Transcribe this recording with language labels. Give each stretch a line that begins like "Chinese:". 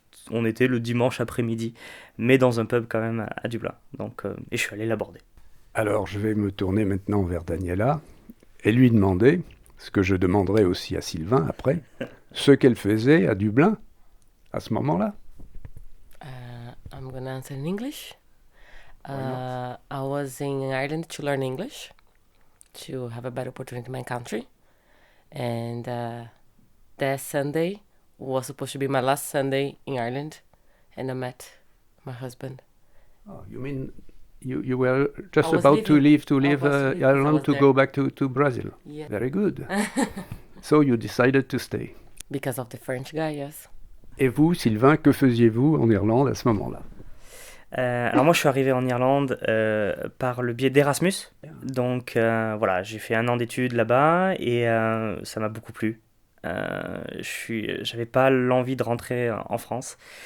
French: On était le dimanche après-midi, mais dans un pub quand même à Dublin. Donc, et je suis allé l'aborder. Alors, je vais me tourner maintenant vers Daniela et lui demander, ce que je demanderai aussi à Sylvain après, ce qu'elle faisait à Dublin à ce moment-là.
English: I'm going to answer in English. I was in Ireland to learn English, to have a better opportunity in my country. And that Sunday was supposed to be my last Sunday in Ireland, and I met my husband. Oh, you mean you were just about to leave Ireland to go back to Brazil? Yeah. Very good. So you decided to stay. Because of the French guy, yes.
French: Et vous, Sylvain, que faisiez-vous en Irlande à ce moment-là ? Alors moi, je suis arrivé en Irlande par le biais d'Erasmus. Donc voilà, j'ai fait 1 an d'études là-bas et ça m'a beaucoup plu. J'avais pas l'envie de rentrer en France.